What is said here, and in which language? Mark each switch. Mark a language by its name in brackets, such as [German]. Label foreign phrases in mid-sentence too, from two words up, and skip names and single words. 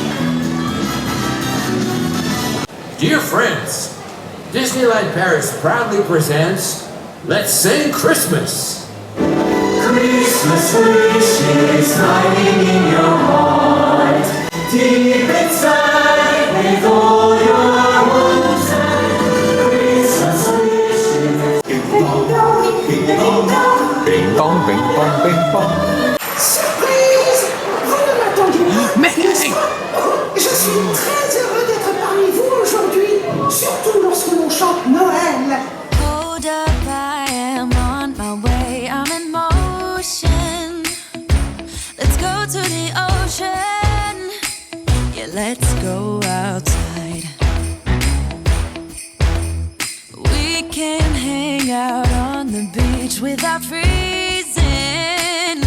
[English] Dear friends, Disneyland Paris proudly presents Let's Sing Christmas. Christmas wishes lying in your heart, deep inside with all your hopes and Christmas wishes. Ding dong, ding dong, Bing bong, bing bong, bing bong. [French] surprise! Vous ne m'attendiez pas, Mickey! n'est-ce pas? Je suis très heureux d'être parmi vous aujourd'hui, surtout lorsque l'on chante Noël. [English] Hold up, I am on my way. I'm in motion. Let's go to the ocean. Yeah, let's go outside. We can hang out on the beach without freezing.